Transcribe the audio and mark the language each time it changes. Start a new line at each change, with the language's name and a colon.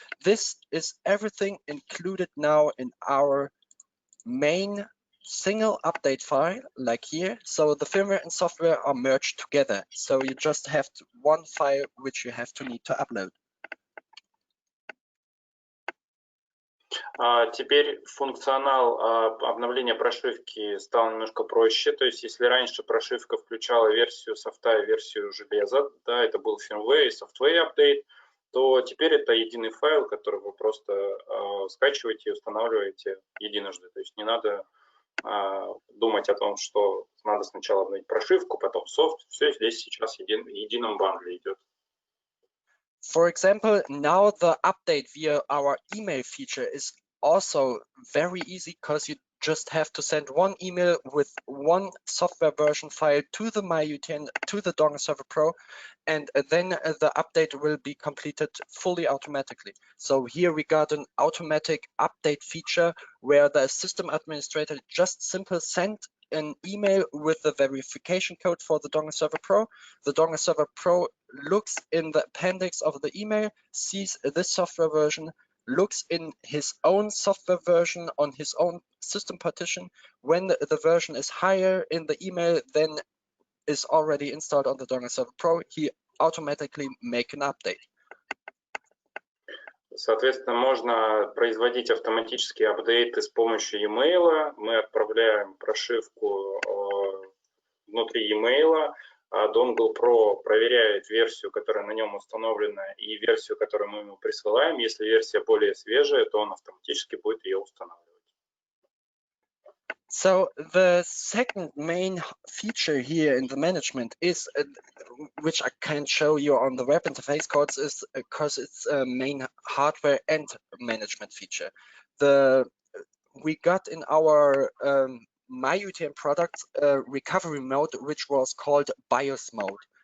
English: This is everything included now in our main single update file, like here. So the firmware and software are merged together. So you just have one file which you have to need to upload.
Russian: Теперь функционал обновления прошивки стал немножко проще. То есть, если раньше прошивка включала версию софта и версию железа, да, это был firmware и software update, то теперь это единый файл, который вы просто скачиваете и устанавливаете единожды. То есть не надо думать о том, что надо сначала обновить прошивку, потом софт. Все здесь сейчас в едином бандле идет.
English: For example, now the update via our email feature is also very easy because you just have to send one email with one software version file to the MyUTN, to the Dongleserver Pro, and then the update will be completed fully automatically. So here we got an automatic update feature where the system administrator just simply sent an email with the verification code for the Dongleserver Pro. The Dongleserver Pro looks in the appendix of the email, sees this software version, looks in his own software version on his own system partition. When the version is higher in the email than is already installed on the Dongleserver Pro, he automatically make an update.
Russian: Соответственно, можно производить автоматические апдейты с помощью e-mail. Мы отправляем прошивку внутри e-mail. Dongle Pro проверяет версию, которая на нем установлена, и версию, которую мы ему присылаем. Если версия более свежая, то он автоматически будет ее устанавливать.
English: So the second main feature here in the management is, which I can show you on the web interface codes, is because it's a main hardware and management feature. We got in our MyUTN product a recovery mode which was called BIOS mode.